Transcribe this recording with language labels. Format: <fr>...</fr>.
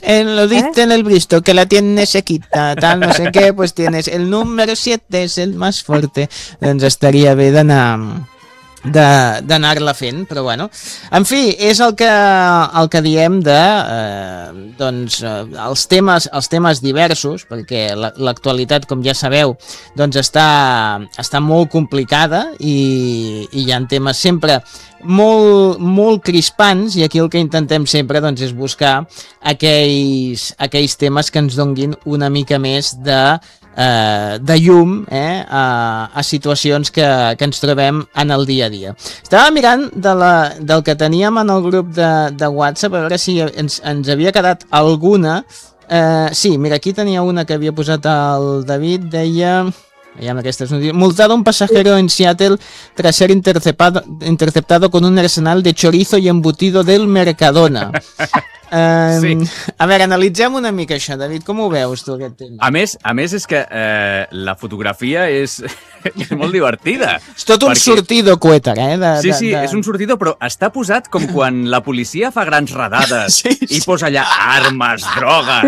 <es>És, lo dice en el Bristol, que la tiene sequita, tal,</es> <ca>no sé què,</ca> <es>pues tienes el número 7, és el más fuerte.</es> <ca>Doncs estaria bé d'anar... d'anar-la fent, però bueno, en fi, és el que diem de doncs els temes diversos, perquè l'actualitat, com ja sabeu, doncs està molt complicada i hi ha temes sempre molt, molt crispants, i aquí el que intentem sempre doncs és buscar aquells temes que ens donguin una mica més de llum, a situacions que ens trobem en el dia a dia. Estava mirant del que teníem en el grup de WhatsApp, a veure si ens havia quedat alguna. Sí, mira, aquí tenia una que havia posat el David, deia... Veiem aquestes notícies.</ca> <es>Multado un pasajero en Seattle tras ser interceptado con un arsenal de chorizo y embutido del Mercadona.</es> <ca>Sí. A veure, analitzem una mica això, David, com ho veus tu aquest tema? A més és que la fotografia és molt divertida. És tot un sortido cuétar, és un sortido, però està posat com quan la policia fa grans redades i posa allà armes, drogues.</ca>